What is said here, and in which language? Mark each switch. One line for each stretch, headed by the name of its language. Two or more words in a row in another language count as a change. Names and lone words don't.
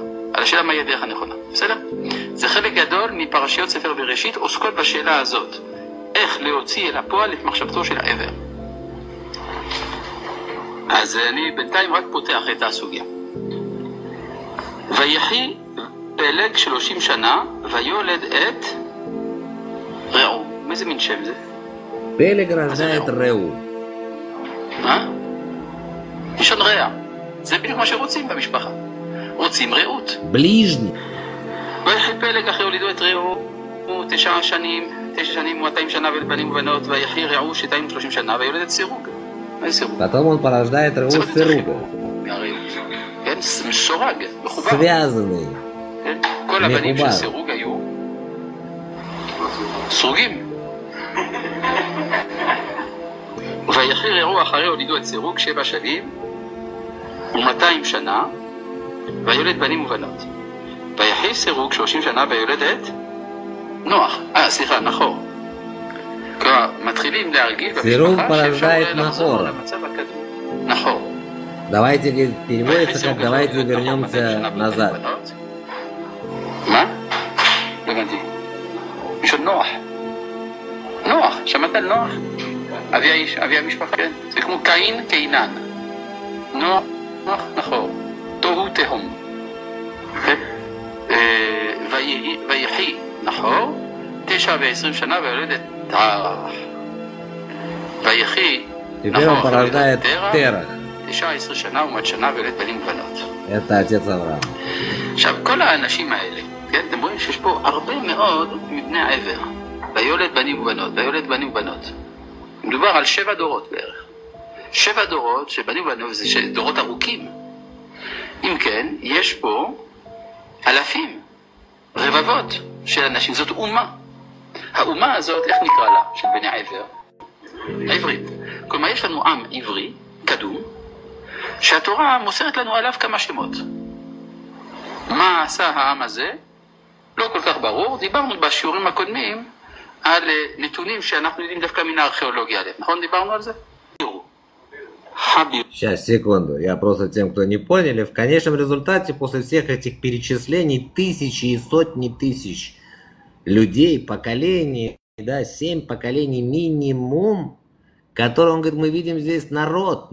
Hebrew: על השאלה מהי הדרך הנכונה, בסדר? זה חלק גדול מפרשיות ספר בראשית עוסקות בשאלה הזאת, איך להוציא אל הפועל את מחשבתו של העבר. אז אני בינתיים רק פותח את הסוגיה. ויחי פלג 30 שנה ויולד את רעו. מאיזה מין שם זה?
Russian: Пелег рождает Реу.
Hebrew: ראשון רע. זה בדיוק מה שרוצים במשפחה. רוצים רעות.
Russian: Ближний.
Hebrew: ויחי פלג אחרי הולידו את רעו 9 שנים, 200 שנה ולבנים ובנות, ויחי רעו 230 שנה, ויולד את סירוג. איזה סירוג?
Russian: Потом он порождает Реу Сируга.
Hebrew: כן, מסורג, מחובר.
Russian: Связанный.
Hebrew: כן? כל הבנים של סירוג היו סרוגים. ויחי רעו אחרי הולידו את סירוג 7 שנים ו200 שנה, ויולד בנים ובנות. ויחי סירוג 30 שנה ויולד את נוח. סליחה, נחור. כלומר, מתחילים להרגיש במשפחה שאפשר לחזור למצב הקדום. נחור.
Russian: Давайте, говорит, переводится как давайте вернемся назад.
Hebrew: מה? לא הבנתי. בשביל נוח. נוח, שמעת על נוח? אבי המשפחה, כן? זה כמו קין, קינן. נוח, נחור. תוהו תהום. ויחי נחור 29 שנה ויולד את תרח. ויחי
Russian: נחור порождает Терах.
Hebrew: 19 שנה ו100 שנה ויולד בנים ובנות.
Russian: Это отец Авраама.
Hebrew: עכשיו, כל האנשים האלה, כן, אתם רואים שיש פה הרבה מאוד מבני העבר. ויולד בנים ובנות, ויולד בנים ובנות. מדובר על 7 דורות בערך. 7 דורות שבנים ובנות זה דורות ארוכים. אם כן, יש פה אלפים, רבבות של אנשים, זאת אומה. האומה הזאת, איך נקרא לה? של בני העבר? העברית. כלומר, יש לנו עם עברי, קדום, שהתורה מוסרת לנו עליו כמה שמות. מה עשה העם הזה? לא כל כך ברור. דיברנו בשיעורים הקודמים על נתונים שאנחנו יודעים דווקא מן הארכיאולוגיה עליהם. נכון? דיברנו על זה?
Russian: Сейчас, секунду. Я просто тем, кто не поняли. В конечном результате, после всех этих перечислений, тысячи и сотни тысяч людей, поколений, да, 7 поколений минимум, которые, он говорит, мы видим здесь народ.